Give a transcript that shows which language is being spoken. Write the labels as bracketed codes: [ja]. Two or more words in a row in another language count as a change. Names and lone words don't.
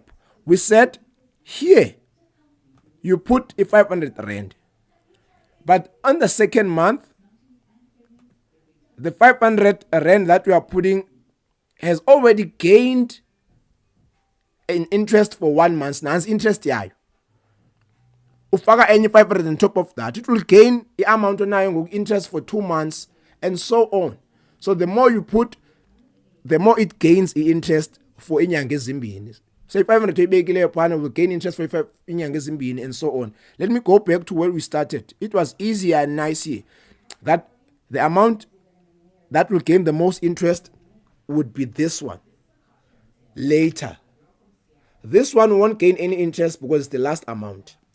[en] We said here, you put a 500 rand. But on the second month, the 500 rand that we are putting has already gained an interest for 1 month. Now, interest yayo. Ufaka any 500 on top of that, it will gain the amount of interest for 2 months, and so on. So the more you put, the more it gains the interest for [zu] inyanga ezimbini. [en] So if 500 will gain interest for [zu] inyanga ezimbini, [en] and so on. Let me go back to where we started. It was easier and nice here. That the amount that will gain the most interest would be this one. Later. This one won't gain any interest because it's the last amount.